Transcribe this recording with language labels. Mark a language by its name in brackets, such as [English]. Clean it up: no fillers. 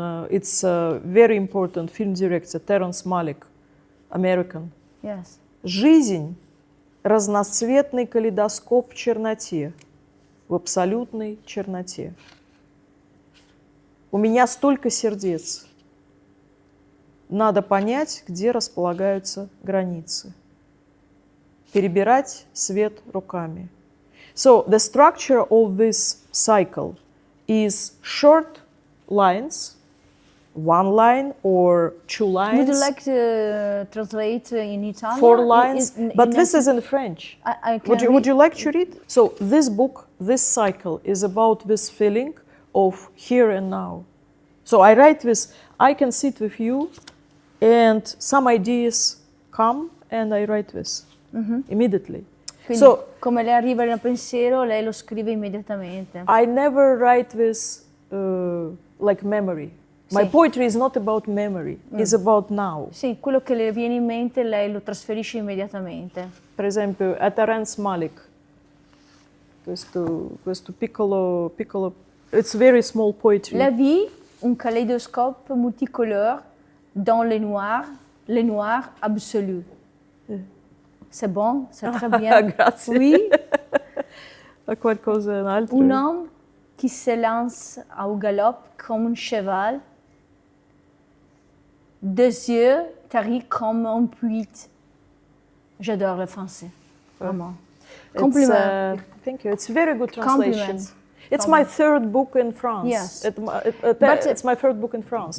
[English] It's a very important film director, Terence Malick, American. Yes. [Russian] Жизнь – разноцветный калейдоскоп в черноте, в абсолютной черноте. У меня столько сердец. Надо понять, где располагаются границы. Перебирать свет руками. [English] So the structure of this cycle is short lines, one line or two lines, Would you like to translate in Italian? 4 lines, but this is. is in French. I can Would you like to read? So this book, this cycle is about this feeling of here and now. So I write this, I can sit with you and some ideas come and I write this immediately. [Italian] Quindi, [English] So [Italian] come le arriva il pensiero, lei lo scrive immediatamente. [English] I never write this like memory. My [Italian] Sì. [English] poetry is not about memory, it's about now. [Italian] Sì, quello che le viene in mente, lei lo trasferisce immediatamente. Per esempio, a Terence Malick, questo piccolo, [English] it's very small poetry. [French] La vie, un kaléidoscope multicolore dans les noirs absolus. C'est bon, c'est très bien. [Italian] Grazie. [French] Oui, [Italian] Qualcosa altro? [French] un homme qui s'élance au galop comme un cheval, deux yeux taris comme un puits. J'adore le français, vraiment. [English] Compliment. Thank you. It's very good translation. Compliments. It's my third book in France. Yes. But it's my third book in France.